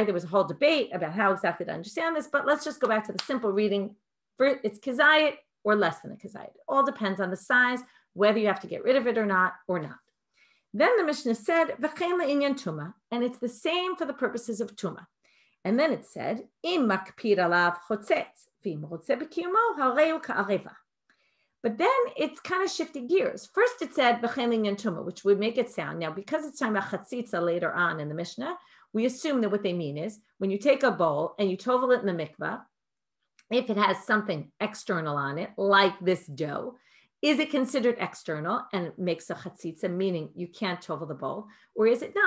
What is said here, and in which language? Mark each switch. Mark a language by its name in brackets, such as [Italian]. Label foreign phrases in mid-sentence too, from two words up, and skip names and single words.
[English] There was a whole debate about how exactly to understand this, but let's just go back to the simple reading. It's kazayit or less than a kazayit. It all depends on the size, whether you have to get rid of it or not. Then the Mishnah said, [Hebrew] וכן לענין טומאה, [English] and it's the same for the purposes of tuma. And then it said, [Hebrew] אם מקפיד עליו חוצץ ואם חפץ בקיומו הרי הוא כעריבה. [English] But then it's kind of shifted gears. First it said, [Hebrew] וכן לענין טומאה, [English] which would make it sound. Now, because it's talking about chatzitza later on in the Mishnah, we assume that what they mean is, when you take a bowl and you tovel it in the mikvah, if it has something external on it, like this dough, is it considered external and it makes a chatzitza, meaning you can't tovel the bowl, or is it not?